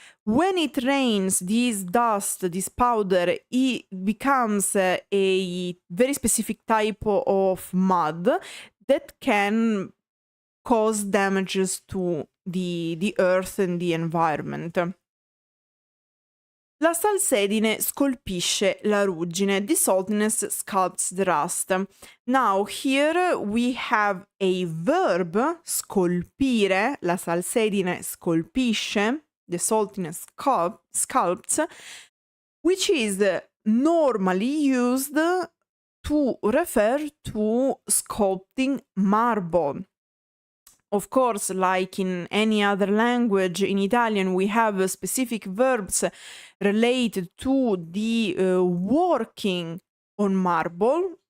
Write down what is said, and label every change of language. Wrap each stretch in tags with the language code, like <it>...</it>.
<en>When it rains, this dust, this powder, it becomes a very specific type of mud that can cause damages to the earth and the environment.</en> <it>La salsedine scolpisce la ruggine.</it> <en>The saltiness sculpts the rust. Now, here we have a verb, scolpire.</en> <it>La salsedine scolpisce.</it> <en>The saltiness sculpts, which is normally used to refer to sculpting marble. Of course, like in any other language, in Italian we have specific verbs related to the working on marble.</en>